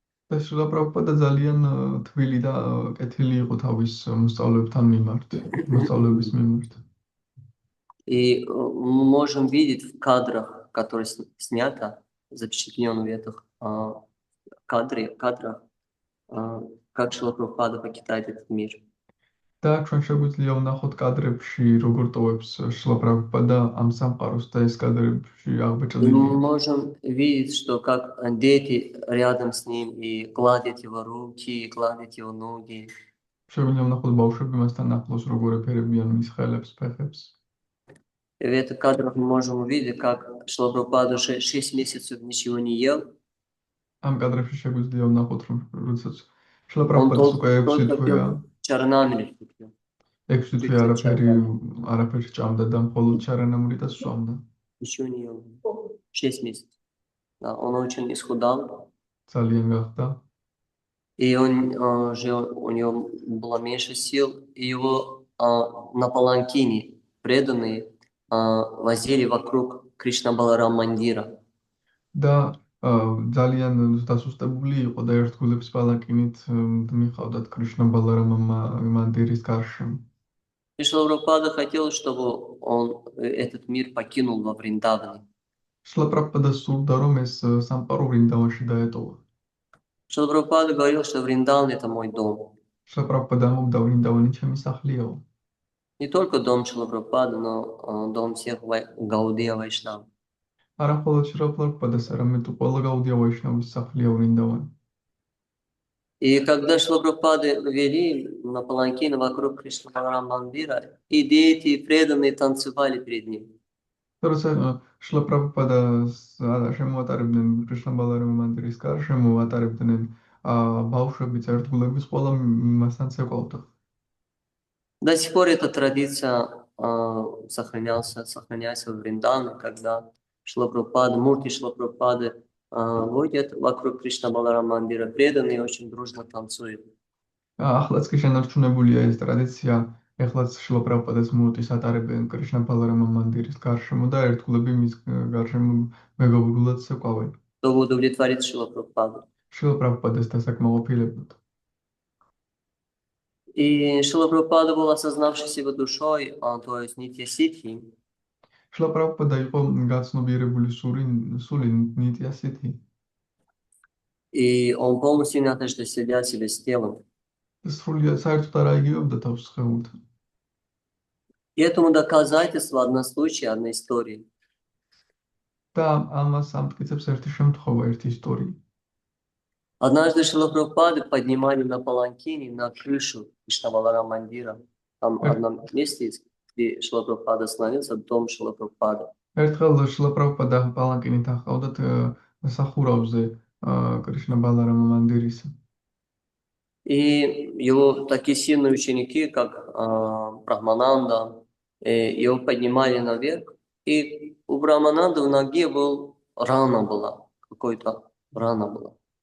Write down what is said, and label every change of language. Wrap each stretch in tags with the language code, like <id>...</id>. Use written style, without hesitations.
<ka>და შრილა პრაბჰუპადა ძალიან თბილი და კეთილი იყო თავის მოსწავლეებთან მოსწავლეების მიმართ.</ka> <ru>И мы можем видеть в кадрах, которые снято, запечатлено в этих кадрах, как Шрила Прабхупада покидает этот мир.</ru> <ka>და ჩვენ შეგვიძლია ვნახოთ კადრებში, როგორ ტოვებს შრილა პრაბჰუპადა ამ სამყაროს და ეს კადრებში</ka> <ru>Мы</ru> <ka>აღბეჭდილია.</ka> <ru>можем видеть, что как дети рядом с ним и гладят его руки, гладят его ноги.</ru> <ka>შეგვიძლია ვნახოთ ბავშვები მასთან ახლოს, როგორ ეფერებიან მის ხელებს, ფეხებს.</ka> <ru>И в этих кадрах мы можем увидеть, как Шрила Прабхупада уже 6 месяцев ничего не ел.</ru> <ka>ამ კადრებში შეგვიძლია ვნახოთ, რომ როდესაც შრილა</ka> <ru>Он</ru> <ka>პრაბჰუპადას უკვე 6</ka> <ru>только</ru> <ka>თვეა,</ka> <ru>пил чаранамрит.</ru> <ka>6 თვე არაფერი ჭამდა და მხოლოდ ჩარანამრიტას სვამდა.</ka> <ru>Ничего не ел. 6 месяцев. Да, он очень исхудал.</ru> <ka>ძალიან გახდა.</ka> <ru>И у него было меньше сил. И его на паланкине преданные возили вокруг Кришна Баларам мандира.</ru> <ka>და ძალიან დასუსტებული იყო და ერთგულების პალანკინით მიხავდათ კრიშნა ბალარამ მანდირის გარშემო.</ka> <ru>И Шрила Прабхупада хотел, чтобы он этот мир покинул во Вриндаване.</ru> <ka>შრილა პრაბჰუპადა სურდა, რომ ეს სამყარო ვრინდავანში დაეტოვა.</ka> <ru>Шрила Прабхупада говорил, что Вриндаван — это мой дом.</ru> <ka>შილა პრაბჰუპადა ამბობდა, ვრინდავანი ჩემი სახლიაო.</ka> <ru>Не только дом Шрила Прабхупады, но дом всех Гаудия Вайшнав.</ru> <ka>არა მხოლოდ შილა პრაბჰუპადას, არამედ ყველა გაუდია ვაიშნავის სახლია ვრინდავანი.</ka> <ru>И когда Шрила Прабхупады вели на паланкине вокруг Кришна Баларам Мандира, и дети преданные танцевали перед ним.</ru> <ka>როცა შილა პრაბჰუპადას შემოატარებდნენ კრიშნა ბალარამ მანდირის კარში, შემოატარებდნენ ბავშვებიც, ერთგულების, ყველა მასთან ცეკვავდა.</ka> <ru>До сих пор эта традиция сохраняется в Вриндаване, когда Шрила Прабхупада, Мурти Шрила Прабхупады водят вокруг Кришна Баларам Мандира, преданные очень дружно танцуют.</ru> <ka>ახლაც კი შენარჩუნებულია ეს ტრადიცია, ეხლაც შილა პრაბჰუპადას მურტის ატარებენ კრიშნა ბალარამ მანდირის გარშემო და ერთგულები მის გარშემო მეგობრულად ცეკვავენ.</ka> <ru>Чтобы удовлетворить Шрила Прабхупаду.</ru> <ka>შილა პრაბჰუპადას დასაკმაყოფილებოდ.</ka> <ru>И Шрила Прабхупада был осознавший его душой, то есть Нитья Ситхи.</ru> <ka>შილა პრაბჰუპადა იყო გაცნობიერებული სული ნიტია სითი.</ka> <ru>И он полностью не отождествлял себя с телом.</ru> <ka>სრულიად საერთოდ არ აიგივებდა თავს სხეულთან.</ka> <ru>И этому доказательство одно случай, одна история.</ru> <ka>და ამას ამტკიცებს ერთი შემთხვევა, ერთი ისტორია.</ka> <ru>Однажды Шрила Прабхупады поднимали на паланкине на крышу Кришна Баларам Мандира. Там в одном месте, где Шрила Прабхупада остановился, дом Шрила Прабхупады.</ru> <ka>ერთხელ შილა პრაბჰუპადა პალანკინით ახავდათ სახურავზე კრიშნა ბალარამ მანდირისა.</ka> <ru>И его такие сильные ученики, как Брахмананда, его поднимали наверх. И у Брахмананды в ноге рана была, какой-то рана была.</ru>